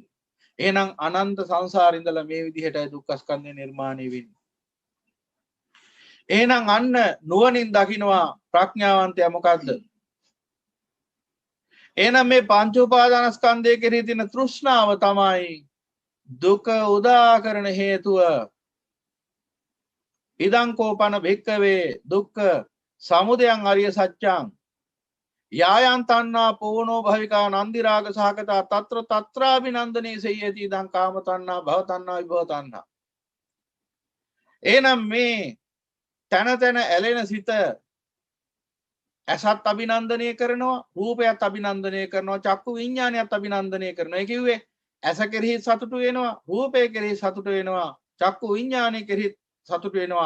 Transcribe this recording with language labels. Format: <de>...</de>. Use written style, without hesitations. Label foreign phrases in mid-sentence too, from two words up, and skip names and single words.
<si>එහෙනම් අනන්ත සංසාරේ ඉඳලා මේ විදිහටයි දුක්ඛ ස්කන්ධය නිර්මාණය වෙන්නේ. එහෙනම් අන්න නුවණින් දකින්නවා ප්‍රඥාවන්තයා මොකද්ද? එහෙනම් මේ පංච උපාදානස්කන්ධය කෙරෙහි තියෙන තෘෂ්ණාව තමයි දුක උදා කරන හේතුව.</si> <pi>ඉදං කෝපන භික්කවේ දුක්ඛ සමුදයං අරිය සත්‍යං යායන් තණ්හා පෝනෝ භවිකා නන්දි රාග සහගතා తත්‍ර తත්‍රාබිනන්දනේ සේයති ඉදං කාම තණ්හා භව තණ්හා විභව තණ්හා.</pi> <si>එහෙනම් මේ තන තන ඇලෙන සිත ඇසත් අභිනන්දනය කරනවා, රූපයත් අභිනන්දනය කරනවා, චක්කු විඤ්ඤාණයත් අභිනන්දනය කරනවා. ඒ කිව්වේ ඇස කෙරෙහි සතුටු වෙනවා, රූපය කෙරෙහි සතුටු වෙනවා, චක්කු විඤ්ඤාණය කෙරෙහි සතුටු වෙනවා.</si>